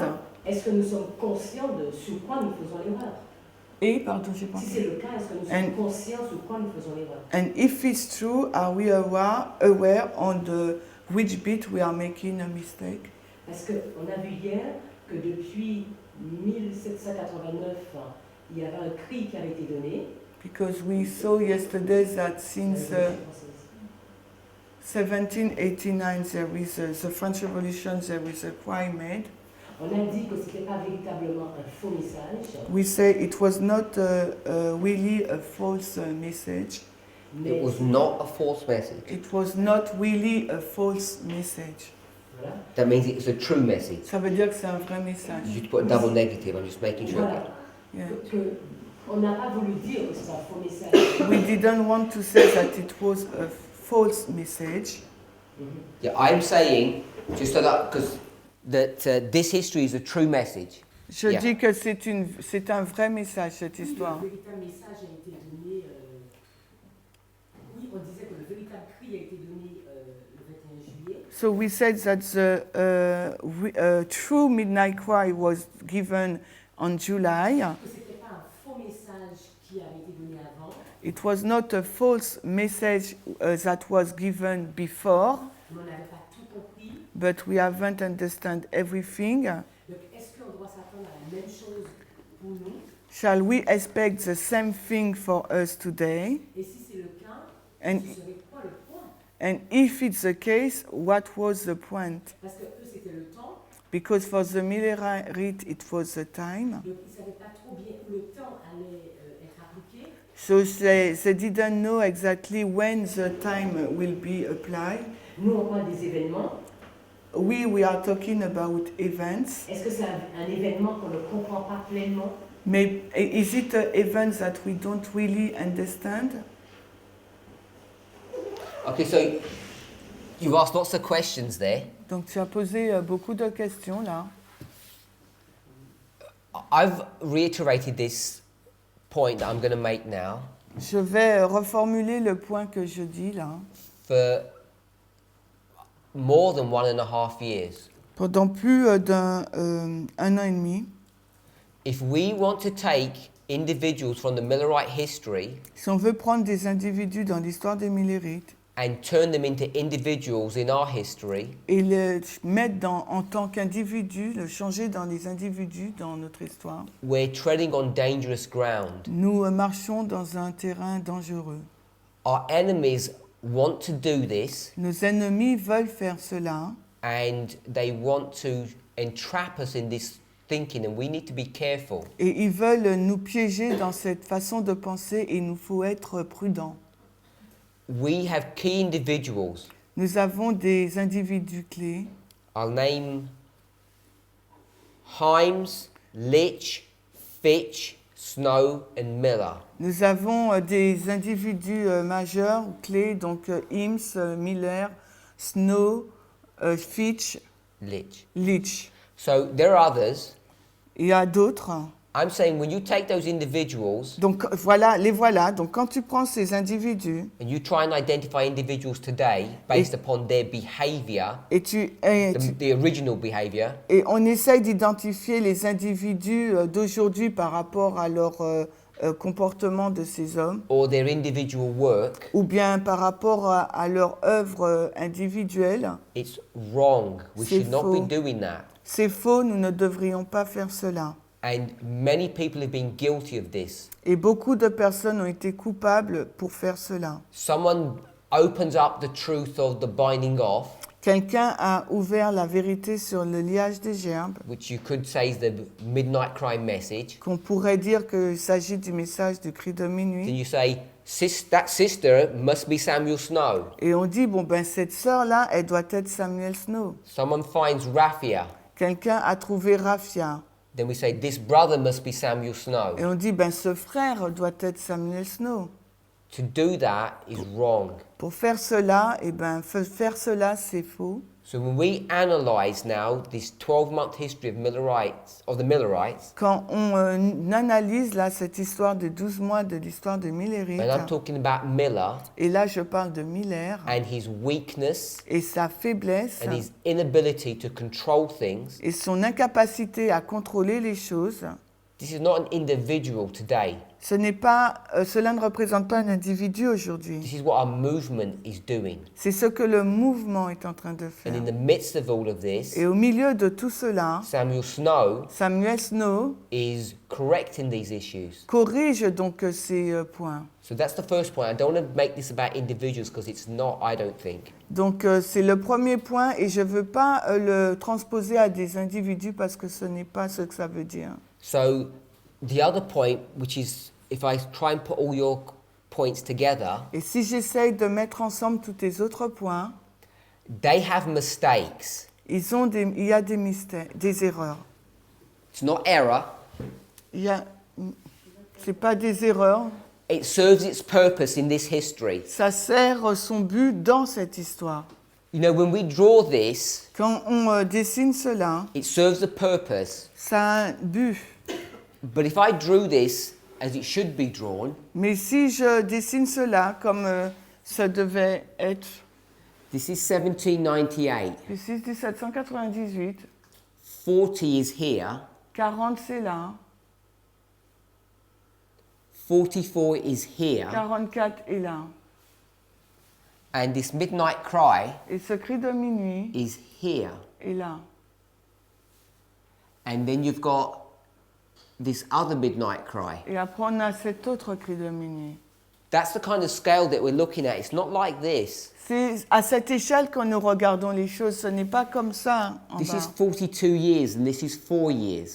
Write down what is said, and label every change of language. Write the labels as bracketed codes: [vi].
[fr] cas, est-ce que nous sommes conscients de sur quoi nous faisons l'erreur? Et, pardon, j'ai pas Si c'est le cas, est-ce que nous sommes conscients sur quoi nous faisons l'erreur? [en] And if it's true, are we aware on which bit we are making a mistake? [fr] Parce qu'on a vu hier que depuis 1789, il y avait un cri qui avait été donné. [en] Because we saw yesterday that since 1789 there is the French Revolution, there is a cry made. [fr] On a dit que ce n'était pas véritablement un faux message, [en] We say it was not really a false message. It [fr] mais [en] was not a false message. It was not really a false message. [fr] voilà. [en] That means it's a true message. [fr] Ça veut dire que c'est un vrai message. [en] You should put a double negative. I'm just making sure. [fr] Voilà. [en] Yeah. [fr] On n'a pas voulu dire que c'est un faux message. [en] We didn't want to say that it was a false message. Yeah, I'm saying just so that because that this history is a true message. [fr] Je [en] Yeah. [fr] dis que c'est un vrai message, cette histoire. Le véritable message a été donné. Oui, on disait que le véritable cri a été donné le 21 juillet. [en] So we said that the true midnight cry was given on July. [fr] Que ce n'était pas un faux message qui avait été donné avant. [en] It was not a false message that was given before, [fr] Mais on n'avait pas tout compris. [en] but we haven't understand everything. [fr] Donc, est-ce qu'on doit s'attendre à la même chose pour nous? [en] Shall we expect the same thing for us today? [fr] Et si c'est le cas, [en] And, [fr] ce serait quoi le point? [en] and if it's the case, what was the point? [fr] Parce que eux, c'était le temps. [en] Because for the Millerite, it was the time. [fr] Donc, ils ne savaient pas trop bien où le temps allait être appliqué. [en] So they didn't know exactly when the time will be applied. [fr] Nous, on parle des événements. [en] We are talking about events. [fr] Est-ce que c'est un événement qu'on ne comprend pas pleinement? [en] May, is it an event that we don't really understand? Okay, so you've asked lots of questions there. [fr] Donc tu as posé beaucoup de questions là. [en] I've reiterated this point that I'm going to make now [fr] Je vais reformuler le point que je dis là. [en] for more than 1.5 years. [fr] Pendant plus d'un an et demi, [en] If we want to take individuals from the Millerite history [fr] si on veut prendre des individus dans l'histoire des Millérites [en] and turn them into individuals in our history, [fr] et le mettre en tant qu'individu, le changer dans les individus dans notre histoire, [en] we're treading on dangerous ground. [fr] nous marchons dans un terrain dangereux. [en] Our enemies want to do this [fr] Nos ennemis veulent faire cela [en] and they want to entrap us in this thinking, and we need to be careful. [fr] et ils veulent nous piéger dans cette façon de penser et il nous faut être prudents. [en] We have key individuals. [fr] Nous avons des individus clés. [en] I'll name Himes, Litch, Fitch, Snow and Miller. [fr] Nous avons des individus majeurs ou clés, donc Himes, Miller, Snow, Fitch, Litch. Litch. [en] So there are others. [fr] Il y a d'autres. [en] I'm saying when you take those individuals [fr] Donc voilà, les voilà. Donc quand tu prends ces individus [en] and you try and identify individuals today based upon their behavior, [fr] et [en] the original behavior, [fr] et on essaye d'identifier les individus d'aujourd'hui par rapport à leur comportement de ces hommes, [en] or their individual work, [fr] ou bien par rapport à leur œuvre individuelle, [en] it's wrong. We [fr] C'est [en] should not be [fr] faux. [en] doing that. [fr] c'est faux, nous ne devrions pas faire cela. [en] And many people have been guilty of this. [fr] Et beaucoup de personnes ont été coupables pour faire cela. [en] Someone opens up the truth of the binding off, [fr] Quelqu'un a ouvert la vérité sur le liage des gerbes, [en] which you could say is the midnight cry message. [fr] qu'on pourrait dire qu'il s'agit du message du cri de [en] Then [fr] minuit. [en] you say, that sister must be Samuel Snow. [fr] Et on dit, bon ben cette sœur-là, elle doit être Samuel Snow. [en] Someone finds Raphia. [fr] Quelqu'un a trouvé Raphia. [en] Then we say, this brother must be Samuel Snow. [fr] Et on dit, ben ce frère doit être Samuel Snow. [en] To do that is wrong. [fr] Pour faire cela, eh ben faire cela, c'est faux. [en] So when we analyze now this 12-month history of the Millerites, [fr] Quand on analyse là cette histoire de 12 mois de l'histoire de Millérite, [en] and I'm talking about Miller [fr] et là je parle de Miller, [en] and his weakness [fr] et sa faiblesse, [en] and his inability to control things, [fr] et son incapacité à contrôler les choses, [en] this is not an individual today. [fr] cela ne représente pas un individu aujourd'hui. [en] This is what our movement is doing. [fr] C'est ce que le mouvement est en train de [en] And [fr] faire. [en] in the midst of all of this, [fr] Et au milieu de tout cela, [en] Samuel Snow [fr] Samuel Snow [en] is correcting these issues. [fr] corrige donc ces points. [en] So that's the first point. I don't want to make this about individuals because it's not, I don't think. [fr] Donc c'est le premier point et je ne veux pas le transposer à des individus parce que ce n'est pas ce que ça veut dire. [en] So the other point, which is if I try and put all your points together, [fr] Et si j'essaye de mettre ensemble tous les autres points, [en] they have mistakes. [fr] il y a des mystères, des erreurs. [en] It's not error. [fr] C'est pas des erreurs. [en] It serves its purpose in this history. [fr] Ça sert son but dans cette histoire. [en] You know, when we draw this, [fr] Quand on dessine cela, [en] it serves a purpose. [fr] ça a un but. [en] But if I drew this as it should be drawn, [fr] Mais si je dessine cela comme ça devait être, [en] this is 1798. [fr] ici 1798, [en] 40 is here. [fr] 40 c'est là, [en] 44 is here. [fr] 44 est là. [en] And this midnight cry [fr] Et ce cri de minuit [en] is here. [fr] est là. [en] And then you've got this other midnight cry. [fr] Et après on a cet autre cri de minuit. [en] That's the kind of scale that we're looking at. It's not like this. [fr] C'est à cette échelle que nous regardons les choses, ce n'est pas comme ça en [en] This [fr] bas. [en] is 42 years and this is 4 years.